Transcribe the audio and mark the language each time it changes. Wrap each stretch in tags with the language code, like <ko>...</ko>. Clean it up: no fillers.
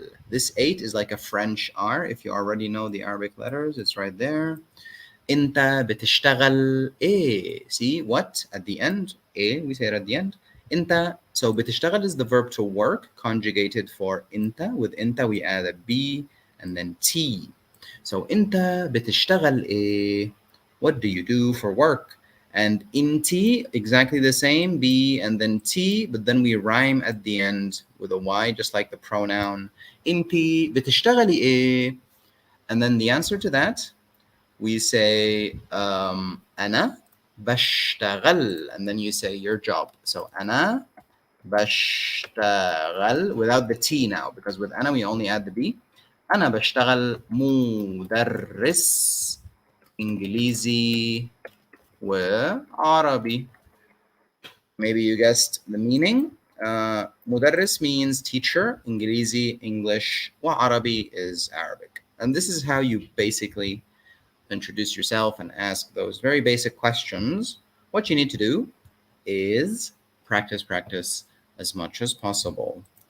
<en>This 8 is like a French R. If you already know the Arabic letters, it's right there.</en> <ar>انت بتشتغل ايه.</ar> <en>See what at the end, a, we say it at the end. انت, so بتشتغل is the verb to work, conjugated for انت. With انت we add a b and then t.</en> <ar>So انت بتشتغل ايه.</ar> <en>What do you do for work? And inti, exactly the same, b and then t, but then we rhyme at the end with a y, just like the pronoun.</en> <ar>انتي بتشتغلي ايه.</ar> <en>And then the answer to that, we say</en> <ar>أنا بشتغل,</ar> <en>and then you say your job. So</en> <ar>أنا بشتغل</ar> <en>without the T now, because with أنا we only add the B.</en> <ar>أنا بشتغل مدرس إنجليزي وعربي.</ar> <en>Maybe you guessed the meaning. مدرس means teacher, إنجليزي, English, وعربي is Arabic. And this is how you basically introduce yourself and ask those very basic questions. What you need to do is practice as much as possible.</en>